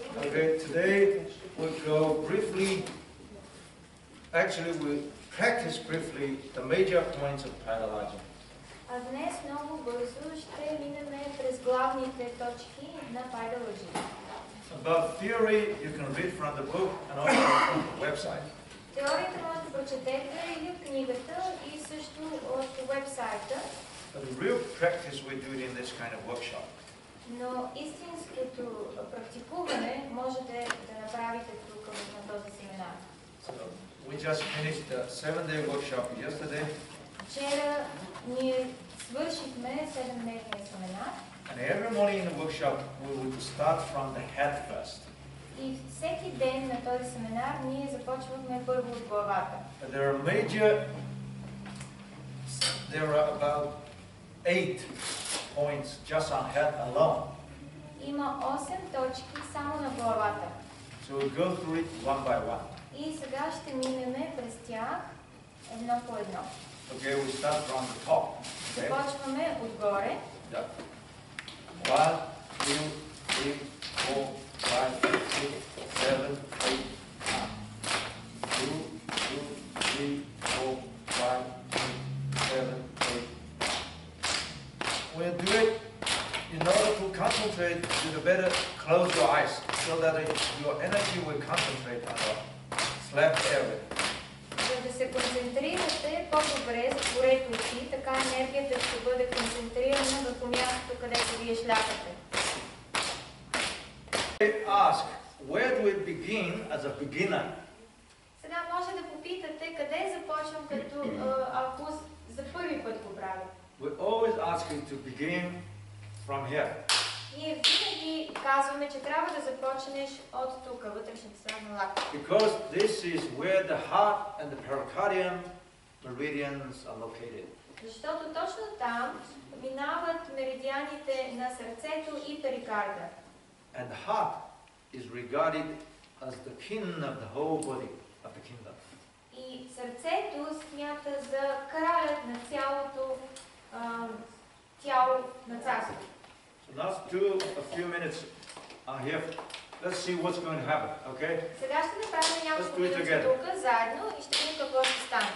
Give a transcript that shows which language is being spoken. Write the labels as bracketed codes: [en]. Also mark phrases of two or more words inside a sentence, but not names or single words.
[en] Okay, today we'll go briefly, actually we practice briefly the major points of pathology. [bg] А днес много бързо ще минем през главните точки на пайдология. [en] About theory, you can read from the book and also from the website. [bg] Теорията може да прочетете или от книгата, и също от вебсайта. [en] But the real practice we do it in this kind of workshop. [bg] Но истинското практикуване можете да направите тук на този семинар. [en] So we just finished the 7-day workshop yesterday. [bg] Вчера ние свършихме 7-дневния семинар. [en] And every morning in the workshop we would start from the head first. [bg] И всеки ден на този семинар ние започвахме първо от главата. [en] There are about 8 points just on head alone. [bg] Има 8 точки само на главата. [en] So we'll go through it one by one. [bg] И сега ще минеме през тях едно по едно. [en] Okay, we start from the top. Okay? [bg] Започваме отгоре. [en] Yeah. 1, 2, 3, 4, 5, 6, 7, 8, 2, 3, 4, 5, 6, 7, 8. When you do it, in order to concentrate, you better close your eyes so that your energy will concentrate on the slap area. [bg] За да се концентрирате по-добре, затворете очи, така енергията ще бъде концентрирана върху мястото, където вие шляпате. [en] Ask, where do we begin as a beginner? [bg] Сега може да попитате къде започвам, като ако за първи път го правя. [en] We always ask you to begin from here. [bg] Ние винаги казваме, че трябва да започнеш от тук, вътрешната средна лакта. [en] Because this is where the heart and the pericardium meridians are located. [bg] Защото точно там минават меридианите на сърцето и перикарда. [en] And the heart is regarded as the king of the whole body of the kingdom. [bg] И сърцето смята за кралят на цялото тяло на царството. [en] So let's do a few minutes here. Let's see what's going to happen, okay? [bg] Сега ще направим няколко минути тук заедно и ще видим какво ще стане.